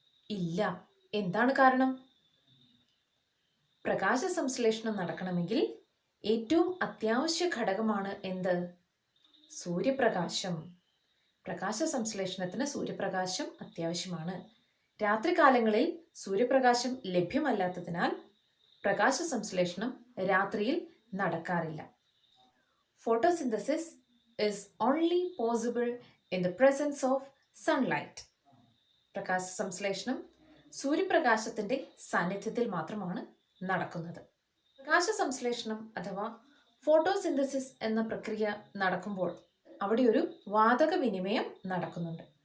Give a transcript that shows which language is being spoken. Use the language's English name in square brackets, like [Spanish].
[Malayalam] ഇല്ല. എന്താണ് കാരണം? പ്രകാശ സംശ്ലേഷണം നടക്കണമെങ്കിൽ ഏറ്റവും അത്യാവശ്യ ഘടകമാണ് എന്ത്? സൂര്യപ്രകാശം. പ്രകാശ സംശ്ലേഷണത്തിന് സൂര്യപ്രകാശം അത്യാവശ്യമാണ്. രാത്രികാലങ്ങളിൽ സൂര്യപ്രകാശം ലഭ്യമല്ലാത്തതിനാൽ പ്രകാശ സംശ്ലേഷണം രാത്രിയിൽ നടക്കാറില്ല. [English] Photosynthesis is only possible in the presence of sunlight. [Malayalam] പ്രകാശ സംശ്ലേഷണം സൂര്യപ്രകാശത്തിന്റെ സാന്നിധ്യത്തിൽ മാത്രമാണ് നടക്കുന്നത്. പ്രകാശ സംശ്ലേഷണം അഥവാ ഫോട്ടോസിന്തസിസ് എന്ന പ്രക്രിയ നടക്കുമ്പോൾ അവിടെ ഒരു വാതക വിനിമയം നടക്കുന്നുണ്ട്.